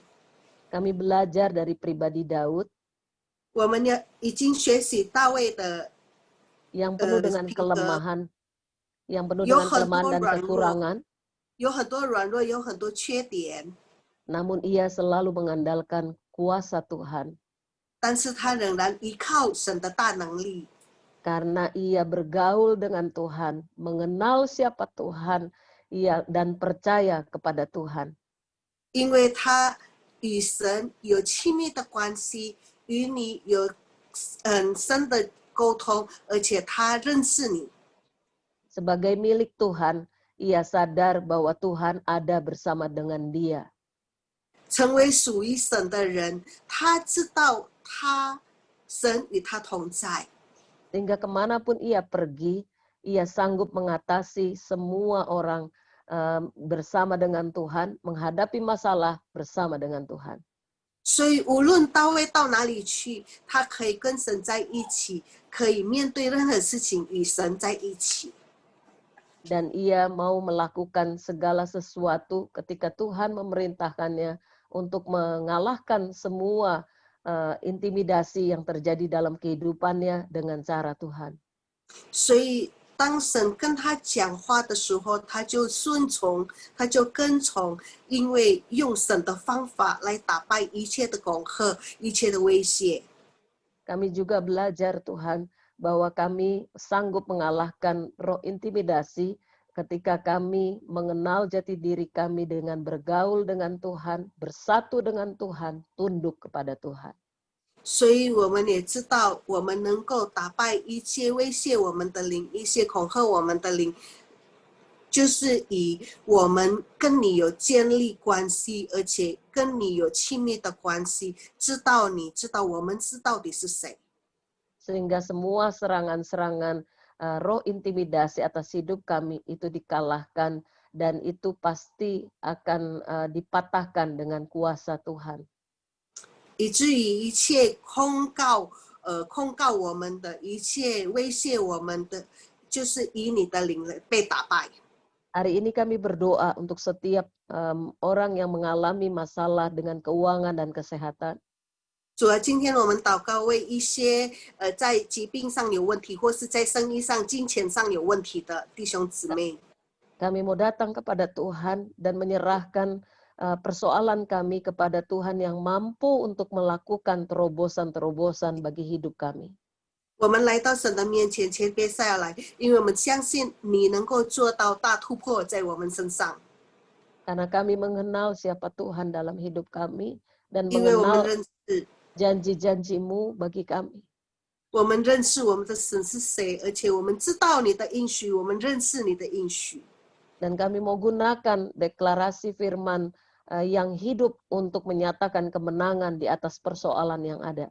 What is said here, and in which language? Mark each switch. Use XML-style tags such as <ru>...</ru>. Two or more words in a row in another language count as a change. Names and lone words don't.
<id>Kami belajar dari pribadi Daud</id> <zh>我们已经学习大卫的</zh> <id>yang penuh dengan kelemahan, yang penuh</id> <zh>有</zh> <id>dengan</id> <zh>很</zh> <id>kelemahan</id> <zh>多</zh> <id>dan</id> <zh>软弱，</zh> <id>kekurangan,</id> <zh>有很多软弱，有很多缺点，</zh> <id>namun ia selalu mengandalkan kuasa Tuhan.</id> <zh>但是他仍然依靠神的大能力，</zh> <id>Karena ia bergaul dengan Tuhan, mengenal siapa Tuhan, dan percaya kepada Tuhan.</id> <zh>因为他与神有亲密的关系，与你有很深的沟通，而且他认识你。</zh> <id>Sebagai milik Tuhan, ia sadar bahwa Tuhan ada bersama dengan dia.</id> <zh>成为属于神的人，他知道神与他同在。</zh> <id>Sehingga kemanapun ia pergi, ia sanggup mengatasi semua orang bersama dengan Tuhan, menghadapi masalah bersama dengan Tuhan.</id> <zh>所以无论大卫到哪里去，他可以跟神在一起，可以面对任何事情与神在一起。</zh> <id>Dan ia mau melakukan segala sesuatu ketika Tuhan memerintahkannya untuk mengalahkan semua intimidasi yang terjadi dalam kehidupannya dengan cara Tuhan.</id> <zh>所以当神跟他讲话的时候，他就顺从，他就跟从，因为用神的方法来打败一切的恐吓，一切的威胁。</zh> <id>Kami juga belajar Tuhan bahwa kami sanggup mengalahkan roh intimidasi ketika kami mengenal jati diri kami dengan bergaul dengan Tuhan, bersatu dengan Tuhan, tunduk kepada Tuhan.</id> <zh>所以我们也知道，我们能够打败一切威胁我们的灵，一些恐吓我们的灵，就是以我们跟你有建立关系，而且跟你有亲密的关系，知道你知道我们知道你是谁。</zh> <id>Sehingga semua serangan-serangan roh intimidasi atas hidup kami itu dikalahkan dan itu pasti akan dipatahkan dengan kuasa Tuhan.</id> <zh>以至于一切控告我们的一切威胁我们的，就是以你的灵被打败。</zh> <id>Hari ini kami berdoa untuk setiap orang yang mengalami masalah dengan keuangan dan kesehatan.</id> <zh>主啊，今天我们祷告，为一些在疾病上有问题，或是在生意上、金钱上有问题的弟兄姊妹。</zh> <id>Kami mau datang kepada Tuhan dan menyerahkan persoalan kami kepada Tuhan yang mampu untuk melakukan terobosan-terobosan bagi hidup kami.</id> <zh>我们来到神的面前，谦卑下来，因为我们相信你能够做到大突破在我们身上。</zh> <id>Karena kami mengenal siapa Tuhan dalam hidup kami dan</id> <zh>因为我们</zh> <id>mengenal</id> <zh>认识，</zh> <id>janji-janjimu bagi kami.</id> <zh>我们认识我们的神是谁，而且我们知道你的应许，我们认识你的应许。</zh> <id>Dan kami mau gunakan deklarasi firman yang hidup untuk menyatakan kemenangan di atas persoalan yang ada.</id>